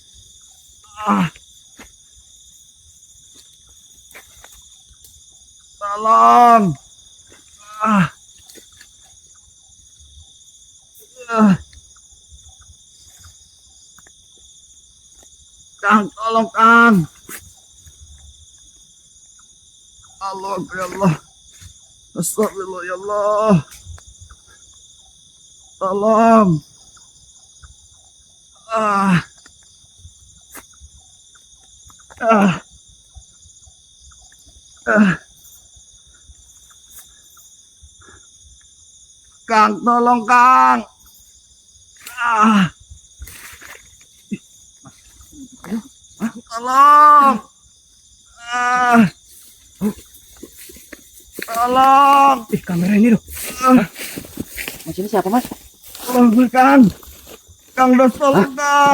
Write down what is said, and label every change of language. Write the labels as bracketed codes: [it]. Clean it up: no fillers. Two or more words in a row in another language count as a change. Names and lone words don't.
[id] Tolong. Kang, tolong Kang. [ar] Allah Akbar ya Allah. Astagfirullah ya Allah. [id] Tolong. Kang, tolong Kang. Tolong. Tolong. Kamera ini loh. Mas ini siapa mas? Tolong Kang. Kang Dos, tolong Kang.